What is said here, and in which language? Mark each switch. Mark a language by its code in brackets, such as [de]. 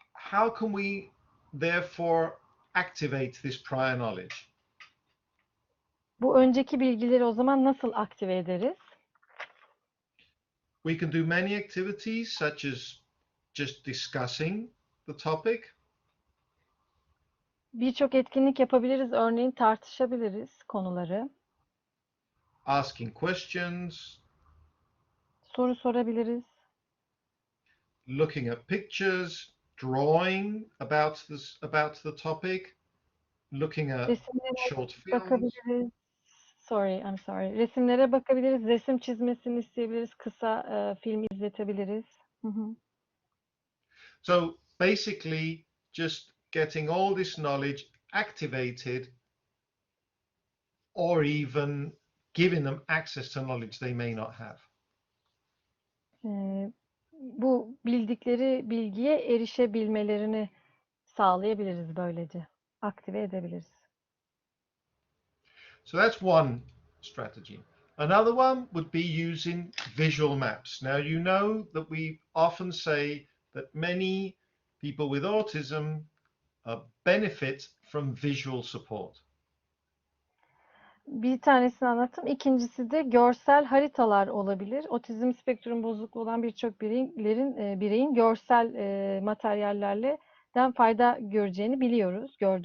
[en] How can we therefore activate this prior knowledge? [tr] Bu önceki bilgileri o zaman nasıl aktive ederiz? [en] We can do many activities such as just discussing the topic. [tr] Birçok etkinlik yapabiliriz. Örneğin tartışabiliriz konuları. [en] Asking questions, [tr] Soru sorabiliriz. [en] looking at pictures, drawing about the topic, looking at [tr] Resimlere [en] short films. [tr] bakabiliriz. [en] I'm sorry. [tr] Resimlere bakabiliriz. Resim çizmesini isteyebiliriz. Kısa film izletebiliriz. [en] So basically, just getting all this knowledge activated, or even giving them access to knowledge they may not have. [tr] Bu bildikleri bilgiye erişebilmelerini sağlayabiliriz böylece. Aktive edebiliriz. [en] So that's one strategy. Another one would be using visual maps. Now, you know that we often say that many people with autism benefit from visual support. [tr] Bir tanesini anlattım. İkincisi de görsel haritalar olabilir. Otizm spektrum bozukluğu olan birçok bireyin görsel materyallerden fayda gördüğünü biliyoruz.